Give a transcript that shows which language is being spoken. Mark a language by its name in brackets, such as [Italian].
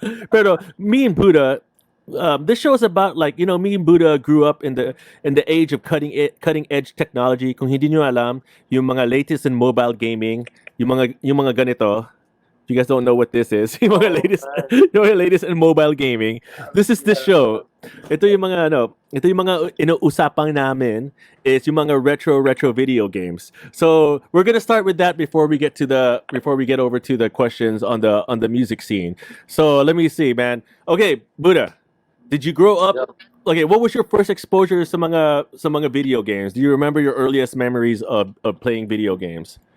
[English] But me and Buddah. This show is about me and Buddah grew up in the age of cutting edge technology. [Filipino] Kung hindi nyo alam, yung mga [English] latest in mobile gaming, [Filipino] yung mga ganito. [English] If you guys don't know what this is, [Filipino] yung mga [English] latest in mobile gaming. This is the show. [Filipino] Ito yung mga usapang namin is yung mga retro video games. [English] So we're gonna start with that before we get over to the questions on the music scene. So let me see, man. Okay, Buddah. Did you grow up? Yep. Okay, what was your first exposure sa mga video games? Do you remember your earliest memories of playing video games?